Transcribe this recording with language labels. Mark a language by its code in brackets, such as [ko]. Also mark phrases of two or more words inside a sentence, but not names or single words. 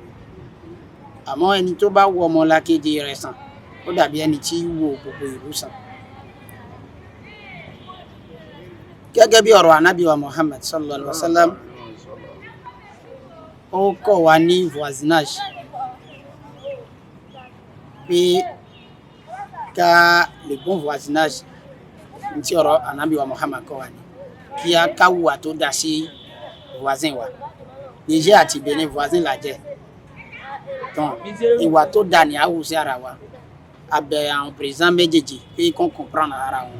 [yo] Àmọ́ ẹni tó bá wo ọmọlàkejì rẹ̀ sàn ó dàbí ẹni tí wo gbogbo ìlú sàn. Gẹ́gẹ́ bí ọ̀rọ̀ Ànábì wa Muhammad [ar] صلى الله عليه وسلم, [yo] ó kọ́ wa ní voisinage pé ká le [fr] bon voisinage, [yo] ní tí ọ̀rọ̀ Ànábì wa Muhammad kọ́ wa ní kí a káwùwà tó dá sí voisin wa. Niger àti Benin voisin la jẹ́. Donc ìwà tó dá ní a hù sí ara wa. A bẹ̀ àwọn président méjèèjì pé kán comprendre ara wọn.